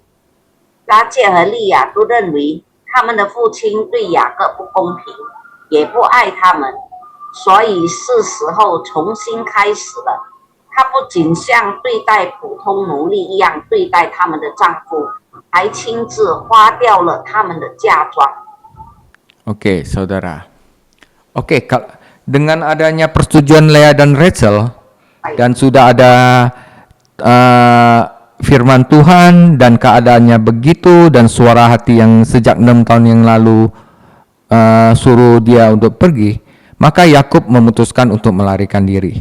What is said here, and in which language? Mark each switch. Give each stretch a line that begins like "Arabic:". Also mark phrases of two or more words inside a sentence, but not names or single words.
Chinese: 拉结和利亚都认为他们的父亲对雅各不公平，也不爱他们，所以是时候重新开始了。他不仅像对待普通奴隶一样对待他们的丈夫，还亲自花掉了他们的嫁妆。
Indonesian: Oke, saudara. Oke, dengan adanya persetujuan Leah dan Rachel, dan sudah ada firman Tuhan dan keadaannya begitu, dan suara hati yang sejak 6 tahun yang lalu suruh dia untuk pergi, maka Yakub memutuskan untuk melarikan diri.